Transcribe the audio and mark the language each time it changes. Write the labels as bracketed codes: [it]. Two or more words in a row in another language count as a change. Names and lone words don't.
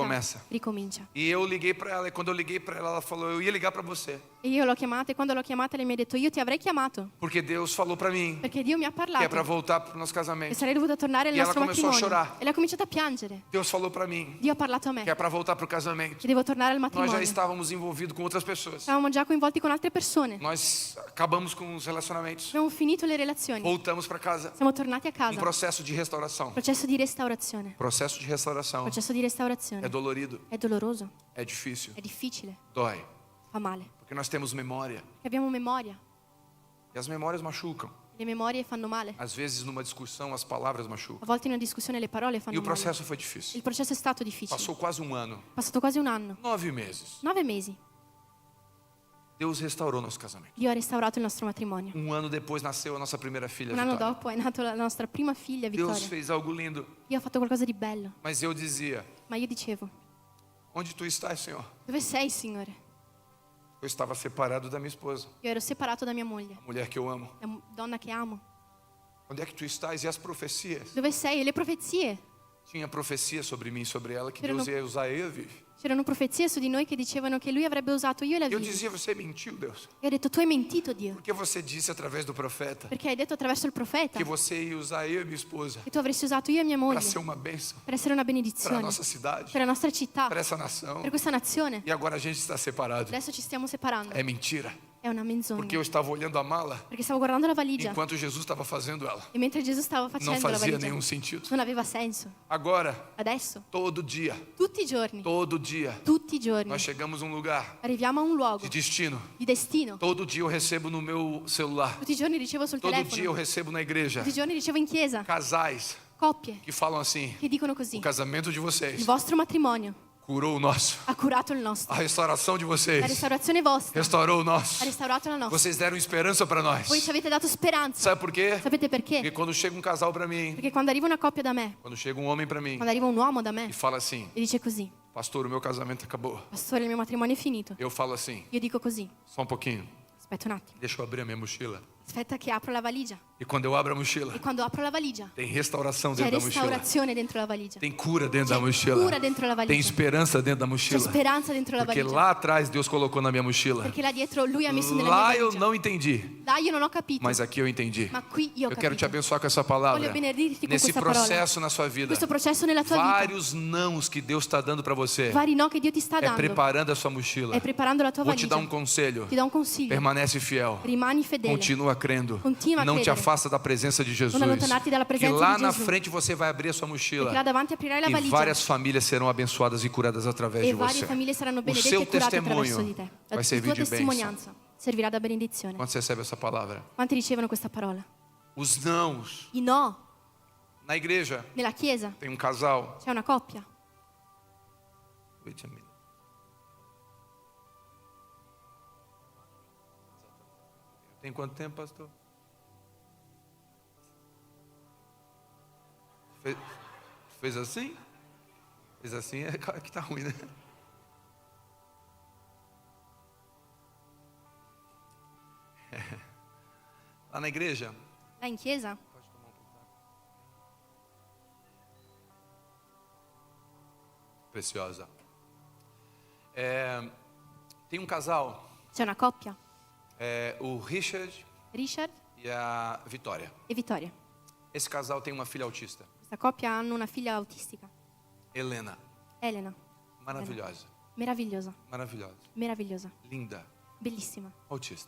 [it] Ricomincia. ricomincia. [pt] E eu liguei para ela, e quando eu liguei para ela, ela falou: eu ia ligar para você, [it] E io l'ho chiamata e quando l'ho chiamata lei mi ha detto, io ti avrei chiamato, [pt] porque Deus falou para mim [it] perché Dio mi ha [pt] que é [it] parlato [pt] para voltar para o nosso [it] e [pt] casamento. [it] sarei dovuta tornare al [pt] E ela [it] nostro [pt] começou a [it] matrimonio. [pt] chorar. [it] E lei ha cominciato a piangere. [pt] Deus falou para mim [it] Dio ha parlato a me [pt] que é para voltar para o casamento. [it] che devo tornare al [pt] Nós já [it] matrimonio. [pt] estávamos envolvidos com outras pessoas. [it] Stavamo già coinvolti con altre persone. [pt] Nós acabamos com os relacionamentos. [it] Abbiamo finito le relazioni. [pt] Voltamos para casa. [it] Siamo tornati a [pt] Um [it] casa. [pt] processo de restauração. [it] Processo di restaurazione. [pt] Processo de restauração [it] Processo di restaurazione. [pt] é dolorido, [it] È doloroso, [pt] é difícil, [it] è difficile, [pt] dói, [it] fa male. [pt] porque nós temos memória [it] Perché abbiamo memoria. [pt] e as memórias machucam. [it] Le memorie fanno male. [pt] Às vezes numa discussão as palavras machucam. [it] A volte in una discussione le parole [pt] E [it] fanno [pt] o [it] male. [pt] processo foi difícil. [it] Il processo è stato difficile. [pt] Passou quase um ano, [it] È passato quasi un anno. [pt] 9 meses. [it] 9 mesi. [pt] Deus restaurou nosso casamento. [it] Dio ha restaurato il nostro matrimonio. [pt] Um ano depois nasceu a nossa primeira filha, [it] Un anno [pt] Vitória. [it] dopo è nata la nostra prima figlia, [pt] Deus [it] Vittoria. [pt] fez algo lindo, [it] Dio ha fatto qualcosa di bello. [pt] mas eu dizia: [it] Ma io dicevo, [pt] onde tu estás, Senhor? [it] dove sei, Signore? [pt] Eu estava separado da minha esposa, [it] Io ero separato da mia moglie, [pt] a mulher que eu amo. [it] la donna che amo. [pt] Onde é que tu estás? E as profecias? [it] Dove sei? E le profezie. [pt] Tinha profecia sobre mim e sobre ela que Eu Deus não- ia usar eu, Vivi. [it] C'erano profezie su di noi che dicevano che lui avrebbe usato io e la [pt] Eu Vivi. dizia: você mentiu, Deus. [it] E ho detto, tu hai mentito, Dio. [pt] Porque você disse através do profeta [it] Perché hai detto attraverso il profeta [pt] que você ia usar eu e minha esposa [it] che tu avresti usato io e mia [pt] para [it] moglie [pt] ser uma bênção [it] per essere una [pt] para a [it] benedizione [pt] nossa cidade, [it] per la nostra città, [pt] para essa nação. [it] per questa nazione. [pt] E agora a gente está separado. [it] Adesso ci stiamo separando. [pt] É mentira. [it] È una menzogna. [pt] Porque eu estava olhando a mala [it] Perché stavo guardando la valigia [pt] enquanto Jesus estava fazendo ela. [it] e mentre Gesù stava [pt] Não [it] facendo la [pt] fazia [it] valigia [pt] nenhum sentido. [it] non aveva senso. [pt] Agora, [it] Adesso, [pt] todo dia, [it] tutti i giorni, tutti i giorni, [pt] nós chegamos a um lugar [it] arriviamo a un luogo [pt] de destino. [it] di destino. [pt] Todo dia eu recebo no meu celular. [it] Tutti i giorni ricevo sul [pt] Todo dia eu [it] telefono, [pt] recebo na igreja [it] tutti i giorni ricevo in chiesa [pt] casais [it] coppie [pt] que falam assim: [it] che dicono così: [pt] o casamento de [it] il [pt] vocês [it] vostro matrimonio [pt] curou o nosso. [it] ha curato il nostro, [pt] A restauração de [it] la [pt] vocês [it] restaurazione vostra [pt] restaurou o [it] ha [pt] nosso. [it] restaurato la nostra. [pt] Vocês deram esperança para nós. [it] Voi ci avete dato speranza. [pt] Sabe por quê? [it] Sapete perché? [pt] Porque quando chega um casal para mim, [it] Perché quando arriva una coppia da me, [pt] quando chega um homem para mim [it] quando arriva un uomo da me [pt] e fala assim: [it] e dice così: [pt] pastor, o meu casamento acabou. [it] pastore, il mio matrimonio è finito. [pt] Eu falo assim: [it] Io dico così: [pt] só um pouquinho, [it] aspetta un attimo, [pt] deixa eu abrir a minha mochila. [it] aspetta che apro la valigia. [pt] E quando eu abro a mochila, [it] E quando apro la valigia [pt] tem restauração [it] c'è [pt] dentro da mochila. [it] restaurazione dentro la valigia. [pt] Tem cura dentro da [it] C'è [pt] mochila. [it] cura dentro la [pt] Tem [it] valigia. [pt] esperança dentro da [it] C'è [pt] mochila. [it] speranza dentro la [pt] Porque [it] valigia. [pt] lá atrás Deus colocou na minha mochila. [it] Perché là dietro lui ha messo nella [pt] Lá [it] mia [pt] eu [it] valigia. [pt] não entendi, [it] Là io non ho capito, [pt] mas aqui eu entendi. [it] ma qui io ho [pt] Eu quero te [it] capito. [pt] abençoar com essa palavra. [it] Voglio benedirti con [pt] Nesse [it] questa parola. [pt] processo na sua vida, [it] Questo processo nella tua vita, [pt] vários nãos que Deus está dando para você, [it] vari no che Dio ti sta [pt] é [it] dando, [pt] preparando a sua mochila. [it] è preparando la tua [pt] Vou te [it] valigia. [pt] dar um conselho. [it] Ti do un consiglio: [pt] Permanece fiel. [it] rimani fedele, [pt] Continua crendo. [it] Continua a [pt] Não te [it] credere. [pt] afasta da presença de Jesus. [it] Non allontanarti dalla [pt] Que [it] presenza [pt] lá [it] di [pt] na [it] Gesù. [pt] frente você vai abrir a sua mochila [it] perché là davanti aprirai la [pt] e [it] valigia [pt] várias famílias serão abençoadas e curadas através [it] e [pt] de [it] varie [pt] você. [it] famiglie saranno [pt] O [it] benedette [pt] seu [it] e curate attraverso di [pt] testemunho [it] te. [pt] vai [it] La [pt] servir [it] tua [pt] de bênção. [it] testimonianza servirà da benedizione. [pt] Quando você recebe essa palavra, [it] Quanti ricevono questa parola? [pt] os nãos [it] I no [pt] na igreja [it] nella chiesa [pt] tem um casal. [it] c'è una coppia. [en] Wait a minute. [pt] Tem quanto tempo, pastor? Fez assim? Fez assim é que tá ruim, né? Lá na igreja, [it] Là in chiesa [pt] preciosa. Tem um casal, [it] C'è una coppia, [pt] o Richard [it] Richard [pt] e a Vitória. [it] e Vittoria. [pt] Esse casal tem uma filha autista, [it] Questa coppia hanno una figlia autistica, [pt] Helena. [it] Elena. [pt] Maravilhosa, [it] Meravigliosa, [pt] maravilhosa, [it] meravigliosa, [pt] linda, [it] bellissima, [pt] autista.